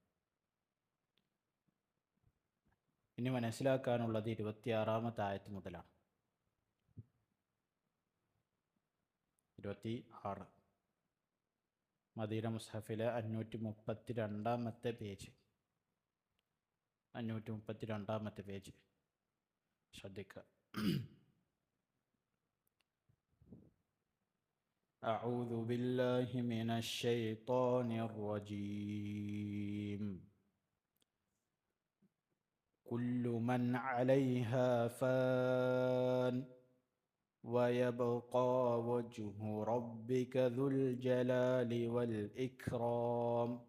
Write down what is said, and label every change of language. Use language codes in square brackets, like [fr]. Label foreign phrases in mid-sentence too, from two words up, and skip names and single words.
[ml] ഇനി മനസ്സിലാക്കാനുള്ളത് 26-ാമത്തെ ആയത്ത് മുതലാണ്. 26 മദീന മുസ്ഹഫിലെ 532-ാമത്തെ പേജ്. 532-ാമത്തെ പേജ് ശ്രദ്ധിക്കുക. [ar] أعوذ بالله من الشيطان الرجيم. كل من عليها فان ويبقى وجه ربك ذو الجلال والإكرام